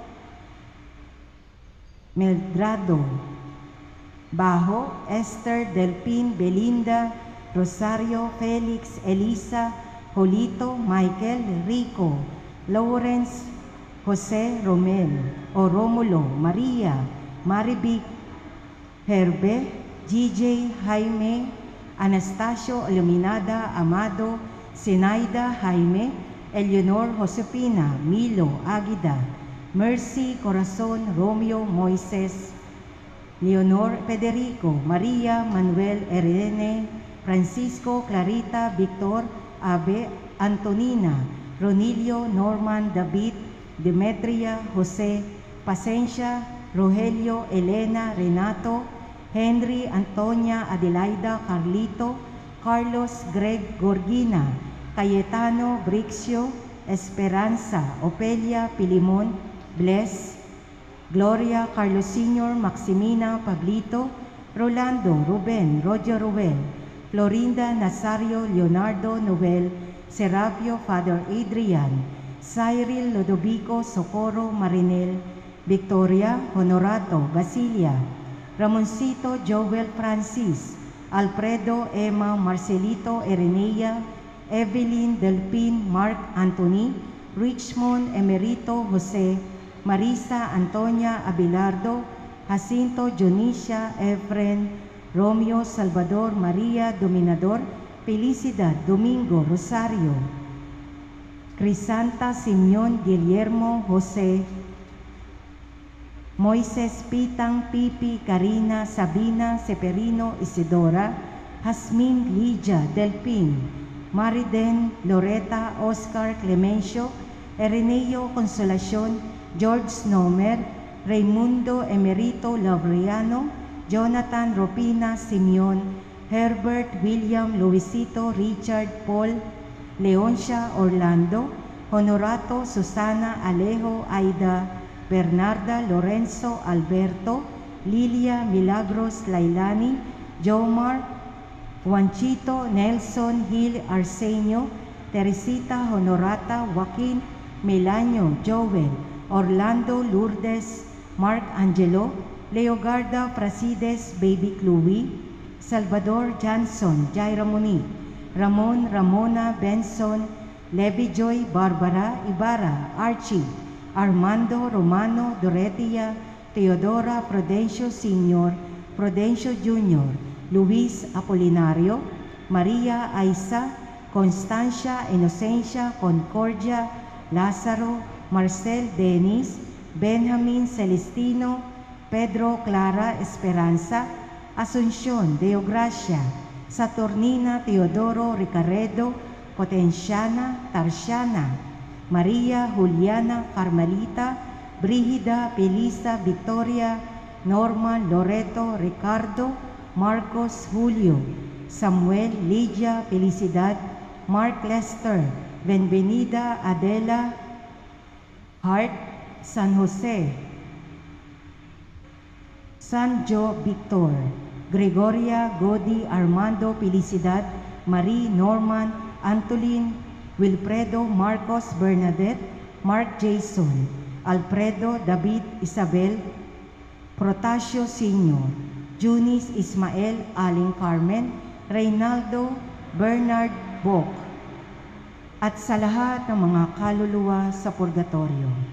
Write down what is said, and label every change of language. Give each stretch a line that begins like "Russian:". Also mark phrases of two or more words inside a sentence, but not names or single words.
Filipino: Meldrado, Bajo, Esther, Delpin, Belinda, Rosario, Felix, Elisa, Jolito, Michael, Rico, Lawrence, Jose, Romel, o Romulo, Maria, Marivic, Herbe, GJ, Jaime, Anastasio, Iluminada, Amado, Sinaida Jaime, Eleonor Josefina, Milo Aguida, Mercy Corazon Romeo Moises, Leonor Federico, Maria Manuel Irene, Francisco Clarita Victor Abe Antonina, Ronilio Norman David, Demetria Jose, Pasencia Rogelio Elena Renato, Henry Antonia Adelaida Carlito, Carlos Greg Gorgina, Cayetano Brixio, Esperanza Opelia Pilimon, Bless, Gloria Carlos Sr. Maximina Pablito, Rolando Ruben Roger Ruel, Florinda Nazario Leonardo Noel, Serapio Father Adrian, Cyril Lodovico Socorro Marinel, Victoria Honorato Basilia, Ramoncito Joel Francis, Alfredo Emma Marcelito Erenea, Evelyn Delpin Mark Anthony, Richmond Emerito Jose, Marisa Antonia Abelardo, Jacinto Jonicia Efren, Romeo Salvador Maria Dominador, Felicidad Domingo Rosario, Crisanta Simeon Guillermo Jose, Moises Pitang Pipi Karina Sabina Seperino Isidora, Jasmine Lidia Delpin, Mariden Loreta Oscar Clemencio, Ereneo Consolacion, George Nomer, Raimundo Emerito Laureano, Jonathan Ropina Simeon, Herbert William Luisito Richard Paul, Leoncia Orlando, Honorato Susana Alejo Aida, Bernarda Lorenzo Alberto, Lilia Milagros Lailani, Jomar, Juanchito Nelson Gil Arsenio, Teresita Honorata Joaquin, Melanio Joel, Orlando Lourdes, Mark Angelo, Leogarda Frasides Baby Chloe, Salvador Johnson Jaira Monique, Ramon Ramona Benson, Levi Joy Barbara Ibarra, Archie, Armando Romano Doretia, Teodora Prudencio Sr., Prudencio Jr., Luis Apolinario, Maria Aiza, Constancia Inocencia Concordia, Lázaro, Marcel Denis, Benjamin Celestino, Pedro Clara Esperanza, Asuncion Deogracia, Saturnina Teodoro Ricaredo, Potenciana Tarsiana, Maria Juliana Carmelita, Brigida Felisa Victoria, Norman Loreto Ricardo, Marcos Julio, Samuel Lydia Felicidad, Mark Lester, Benvenida Adela Hart, San Jose, Sanjo Victor, Gregoria Godi Armando Felicidad, Marie Norman Antolin, Wilfredo Marcos Bernadette, Mark Jason, Alfredo David Isabel, Protasio Sr., Junis Ismael Aling Carmen, Reynaldo Bernard Bok, at sa lahat ng mga kaluluwa sa purgatorio.